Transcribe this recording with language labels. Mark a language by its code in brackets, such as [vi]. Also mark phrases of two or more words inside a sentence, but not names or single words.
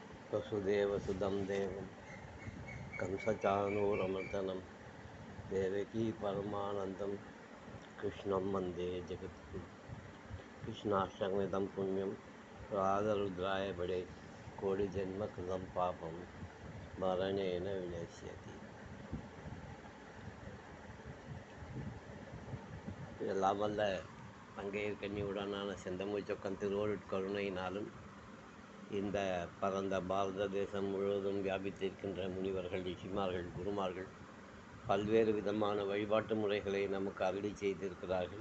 [sa] वसुदेवसुतं देवं कंसचाणूरमर्दनं देवकी परमानन्दं कृष्णं वन्दे जगद्गुरुं कृष्णाष्टकमिदं पुण्यं राधरुद्राय बडे कोटिजन्मकृतं पापं स्मरणेन विनश्यति. [ta] எல்லாம் வல்ல பங்கையர்கன்னியுடனான செந்தமிழ்ச்சொக்கன் திருவருட்கருணையினாலும் இந்த பரந்த பாரத தேசம் முழுவதும் வியாபித்திருக்கின்ற முனிவர்கள், ரிஷிமார்கள், குருமார்கள் பல்வேறு விதமான வழிபாட்டு முறைகளை நமக்கு அருளி செய்திருக்கிறார்கள்.